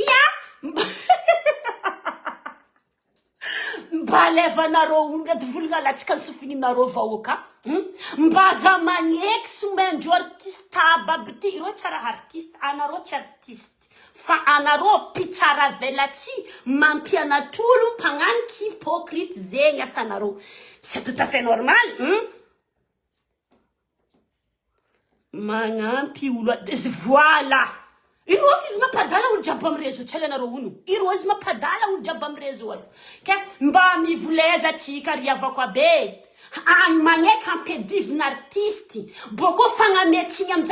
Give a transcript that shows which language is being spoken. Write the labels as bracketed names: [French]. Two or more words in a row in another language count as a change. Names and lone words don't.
[Malagasy] Mba levanareo ngady volagna latsika sofininareo vahoaka. Mba za magneky somendro artiste ababy ty. Ireo tsara artiste, anareo tsy artiste. Fa anareo pitsara velatsy mampianatolo mpagnano hypocrite zegny asanareo. [French] C'est tout à fait normal. [Malagasy] Magnampy olo voilà. Ireo izy mampadala olo jiaby amin'ny réseau tsy alanareo ono. Ireo izy mampadala olo jiaby amin'ny réseau ato. Ka mba mivoleza atsika riavako be. Magneky ampedivina artiste. Boko fagnametsiny amizay.